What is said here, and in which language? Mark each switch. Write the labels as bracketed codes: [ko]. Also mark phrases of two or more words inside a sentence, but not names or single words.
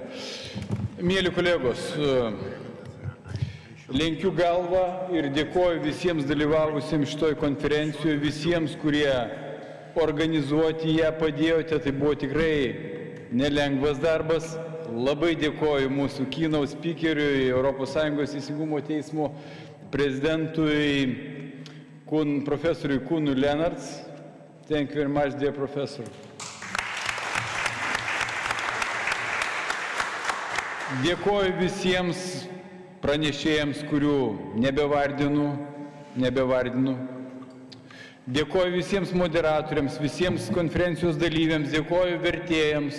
[lt] Mėly kolegos, lenkiu galvą ir dėkoju visiems dalyvavusiems šitoj konferencijoje, visiems, kurie organizuoti ją padėjote. Tai buvo tikrai nelengvas darbas. Labai dėkoju mūsų [en] keynote speakeriui, [lt] ES teisingumo teismo prezidentui, profesoriui Kūnui Lenarts. [en] Thank you very much, dear professor. [lt] Dėkoju visiems pranešėjams, kurių nebevardinu. Dėkoju visiems moderatoriams, visiems konferencijos dalyviams, dėkoju vertėjams.